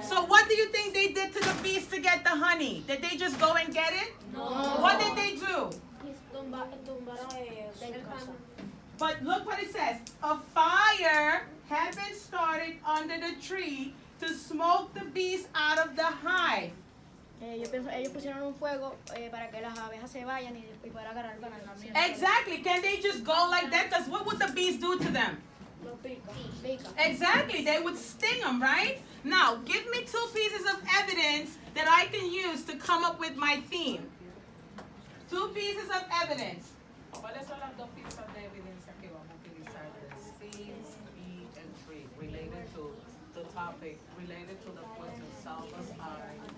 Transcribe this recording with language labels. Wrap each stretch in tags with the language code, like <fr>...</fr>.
<en>So what do you think they did to the bees to get the honey? Did they just go and get it? No. What did they do? But look what it says. A fire had been started under the tree to smoke the bees out of the hive.</en> <es>Yo pienso, ellos pusieron un fuego para que las abejas se vayan y para agarrar bananas.</es> <en>Exactly. Can they just go like that? Because what would the bees do to them? Exactly. They would sting them, right? Now, give me 2 pieces of evidence that I can use to come up with my theme. 2 pieces of evidence.</en> <es>¿Cuáles son las 2 piezas de evidencia que vamos a utilizar?</es> <en>The Stings, B, and tree, related to the topic, related to the question, Salva's eye.</en>